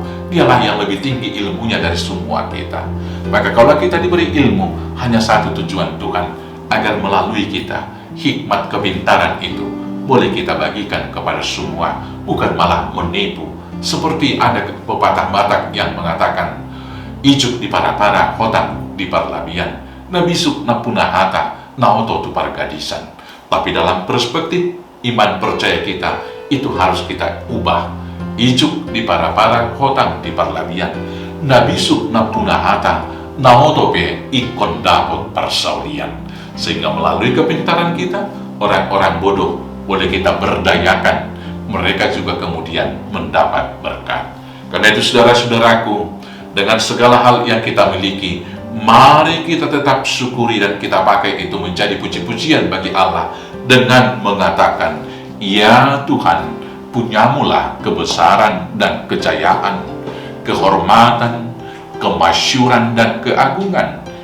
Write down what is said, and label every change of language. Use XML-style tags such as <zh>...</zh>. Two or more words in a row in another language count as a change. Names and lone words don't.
<id>Dialah yang lebih tinggi ilmunya dari semua kita. Maka kalau kita diberi ilmu, hanya satu tujuan Tuhan, agar melalui kita, hikmat kepintaran itu boleh kita bagikan kepada semua, bukan malah menipu. Seperti ada pepatah Batak yang mengatakan,</id> <bbc>ijuk di para-para, hotang di parlabian, na bisuk na punahata, na oto tu pargadisan.</bbc> <id>Tapi dalam perspektif iman percaya kita, itu harus kita ubah.</id> <bbc>Ijuk di para-para, hotang di parlabian, na bisuk na punahata, na oto pe ikon dapot persaulian.</bbc> <id>Sehingga melalui kepintaran kita, orang-orang bodoh boleh kita berdayakan, mereka juga kemudian mendapat berkat. Karena itu saudara-saudaraku, dengan segala hal yang kita miliki, mari kita tetap syukuri dan kita pakai itu menjadi puji-pujian bagi Allah dengan mengatakan, ya Tuhan, punyamulah kebesaran dan kejayaan, kehormatan, kemasyuran dan keagungan.</id>